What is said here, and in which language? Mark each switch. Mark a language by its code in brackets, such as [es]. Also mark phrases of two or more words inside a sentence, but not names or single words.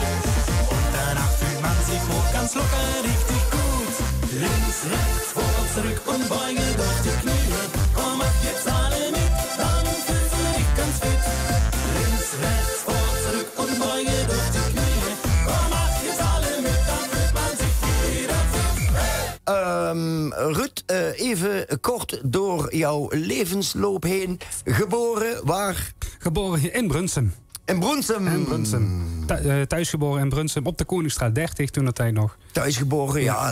[de] Und danach fühlt man sich hoch, ganz locker, richtig gut. Links, rechts, vor, zurück und beuge durch die Knie. Komm, mach jetzt alle mit, dann fühlst du dich ganz fit. Links, rechts, vor, zurück und beuge durch die Knie. Komm, mach jetzt alle mit, dann fühlt man sich wieder fit. [nl] Ruud, even kort door jouw levensloop heen. Geboren waar? Geboren in Brunsum. In Brunsum? In Brunsum. Thuisgeboren in Brunsum, op de Koningsstraat 30 toen dat tijd nog. Thuisgeboren, ja.